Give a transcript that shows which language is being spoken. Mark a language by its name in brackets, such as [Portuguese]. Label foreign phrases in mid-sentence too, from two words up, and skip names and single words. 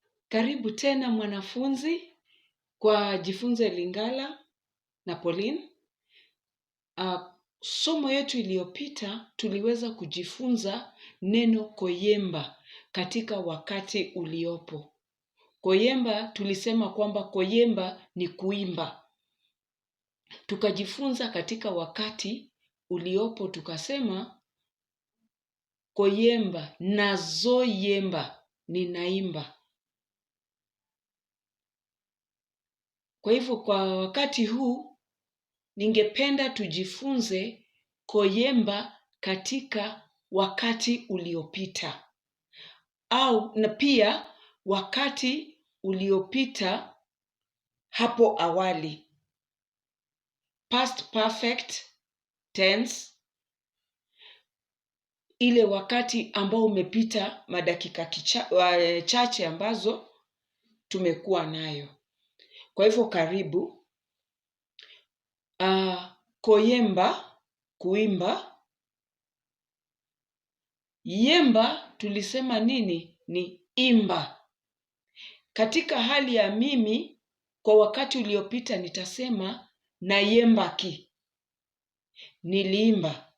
[Swahili] Karibu tena mwanafunzi kwa Jifunze Lingala na Pauline. Somo yetu iliyopita tuliweza kujifunza neno KO-YEMBA katika wakati uliopo. KO-YEMBA tulisema kwamba KO-YEMBA ni kuimba. Tukajifunza katika wakati uliopo tukasema KO-YEMBA nazoyemba, ninaimba. Kwa hivyo kwa wakati huu ningependa tujifunze KO-YEMBA katika wakati uliopita. Na pia wakati uliopita hapo awali. [English] Past perfect tense, [Swahili] ile wakati ambao umepita madakika chache ambazo tumekuwa nayo. Kwa hivyo karibu. KO-YEMBA, kuimba. Yemba tulisema nini? Ni imba. Katika hali ya mimi, kwa wakati uliopita nitasema nayembaki, niliimba.